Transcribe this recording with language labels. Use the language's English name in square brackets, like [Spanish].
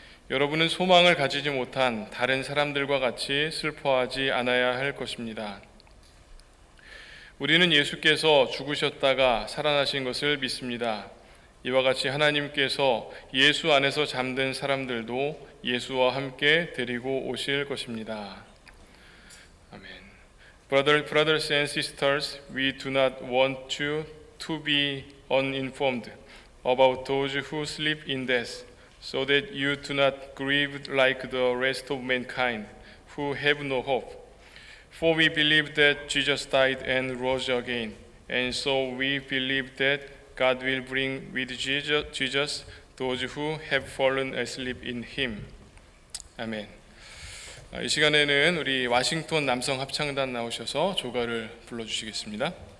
[Korean] 여러분은 소망을 가지지 못한 다른 사람들과 같이 슬퍼하지 않아야 할 것입니다. 우리는 예수께서 죽으셨다가 살아나신 것을 믿습니다. 이와 같이 하나님께서 예수 안에서 잠든 사람들도 예수와 함께 데리고 오실 것입니다. 아멘. [English] Brothers and sisters, we do not want you to be uninformed about those who sleep in death, so that you do not grieve like the rest of mankind, who have no hope. For we believe that Jesus died and rose again, and so we believe that God will bring with Jesus those who have fallen asleep in Him. [Korean] 아멘. 이 시간에는 우리 와싱턴 남성 합창단 나오셔서 조가를 불러주시겠습니다.